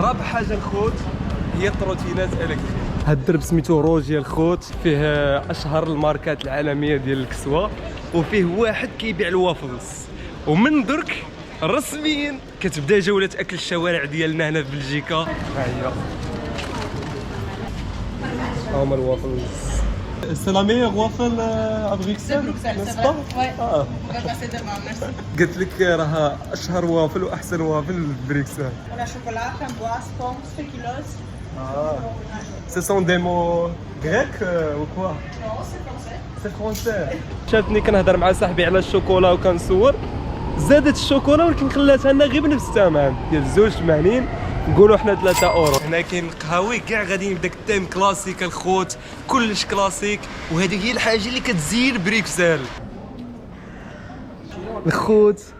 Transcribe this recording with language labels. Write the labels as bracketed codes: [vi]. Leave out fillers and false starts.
[ar] رابع حاجه الخوت هي التروتينات الكتريك. هاد الدرب سميتو روجي الخوت، فيه اشهر الماركات العالميه ديال الكسوه، وفيه واحد كيبيع الوافلز. ومن درك رسميا كتبدا جوله اكل الشوارع ديالنا هنا في بلجيكا. ها هي هما الوافلز. [fr] C'est la meilleure waffle à Bruxelles, n'est-ce pas? Ouais. Ah. On va passer demain, merci. [ar] قلت لك راها اشهر وافل واحسن وافل في بريكسل. [fr] On a chocolat, framboise, pomme, spéculoos. Ce sont des mots grecs ou quoi? Non, c'est français. C'est français. [ar] شاتني كنهضر مع صاحبي على الشوكولا وكنصور، زادت الشوكولا ولكن خلاتها لنا غير بنفس الثمن ديال 2.80، نقولوا حنا 3 اورو. هنا كاين قهاوي كاع غاديين بداك التيم كلاسيك الخوت، كلش كلاسيك، وهذه هي الحاجه اللي كتزين بريكسل الخوت.